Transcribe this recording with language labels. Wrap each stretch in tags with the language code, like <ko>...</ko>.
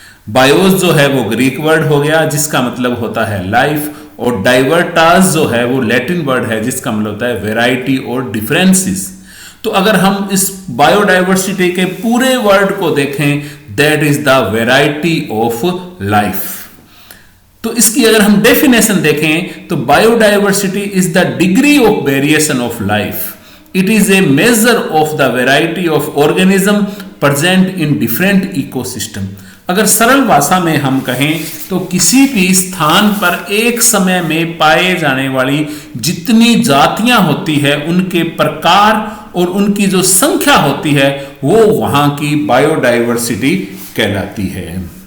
<hi>बायोज जो है वो ग्रीक वर्ड हो गया, जिसका मतलब होता है लाइफ, और डाइवर्टास जो है वो लैटिन वर्ड है, जिसका मतलब होता है वेराइटी और डिफरेंसेस. तो अगर हम इस बायोडाइवर्सिटी के पूरे वर्ड को देखें,</hi> <en>That is the variety of life.</en> <hi>तो इसकी अगर हम डेफिनेशन देखें तो</hi> <en>Biodiversity is the degree of variation of life. It is a measure of the variety of organism present in different ecosystem.</en> <hi>अगर सरल भाषा में हम कहें तो किसी भी स्थान पर एक समय में पाए जाने वाली जितनी जातियां होती है, उनके प्रकार और उनकी जो संख्या होती है, वो वहां की बायोडाइवर्सिटी कहलाती है.</hi>